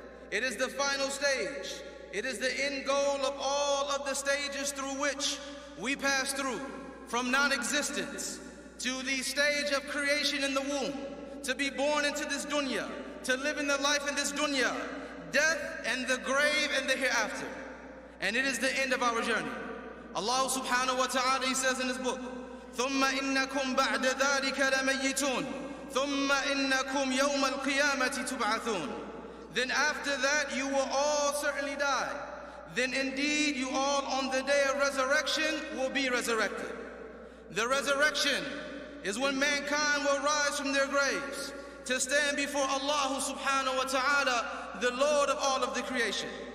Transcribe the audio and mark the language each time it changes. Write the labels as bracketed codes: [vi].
[en] It is the final stage. It is the end goal of all of the stages through which we pass through, from non-existence to the stage of creation in the womb, to be born into this dunya, to live in the life in this dunya, death and the grave and the hereafter. And it is the end of our journey. Allah subhanahu wa ta'ala, He says in His book, [ar] ثُمَّ إِنَّكُمْ بَعْدَ ذَلِكَ لَمَيِّتُونَ ثُمَّ إِنَّكُمْ يَوْمَ الْقِيَامَةِ تُبْعَثُونَ. [en] Then after that you will all certainly die. Then indeed you all on the day of resurrection will be resurrected. The resurrection is when mankind will rise from their graves to stand before Allah subhanahu wa ta'ala, the Lord of all of the creation.